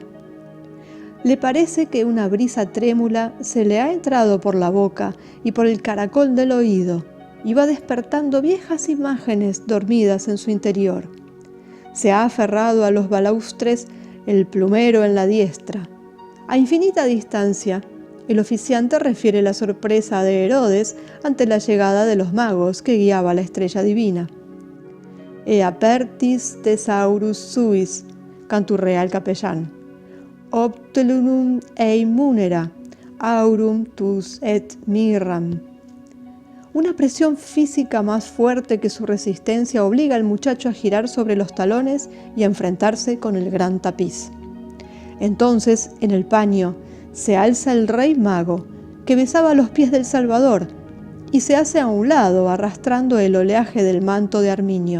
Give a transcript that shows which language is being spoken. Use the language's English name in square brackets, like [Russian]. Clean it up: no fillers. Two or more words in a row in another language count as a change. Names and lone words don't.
[Spanish] Le parece que una brisa trémula se le ha entrado por la boca y por el caracol del oído y va despertando viejas imágenes dormidas en su interior. Se ha aferrado a los balaustres el plumero en la diestra. A infinita distancia, el oficiante refiere la sorpresa de Herodes ante la llegada de los magos que guiaba la estrella divina. [Latin] «E apertis thesaurus suis», [Spanish] canturrea el capellán. [Latin] «Optelunum ei munera, aurum tus et mirram». [Spanish] Una presión física más fuerte que su resistencia obliga al muchacho a girar sobre los talones y a enfrentarse con el gran tapiz. Entonces, en el paño, se alza el rey mago, que besaba los pies del Salvador, y se hace a un lado arrastrando el oleaje del manto de armiño.